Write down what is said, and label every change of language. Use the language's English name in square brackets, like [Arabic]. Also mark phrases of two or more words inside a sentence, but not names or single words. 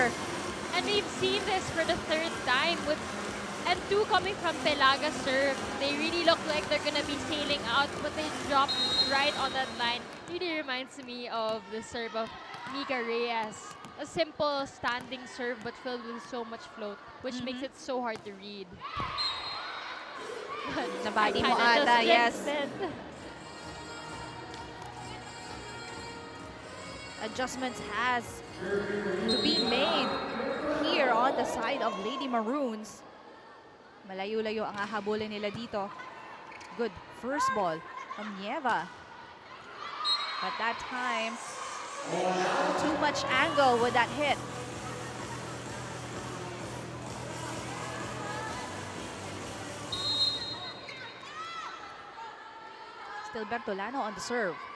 [English] And we've seen this for the third time and two coming from Pelaga serve. They really look like they're gonna be sailing out, but they dropped right on that line. Really reminds me of the serve of Mika Reyes. A simple standing serve but filled with so much float, which makes it so hard to read. Nabati mo Kinda ata, just yes. listed. Adjustments has to be made here on the side of Lady Maroons. [Filipino] Malayo-layo ang hahabulin nila dito. [English] Good first ball from Nieva. But that time, too much angle with that hit. Still Bertolano on the serve.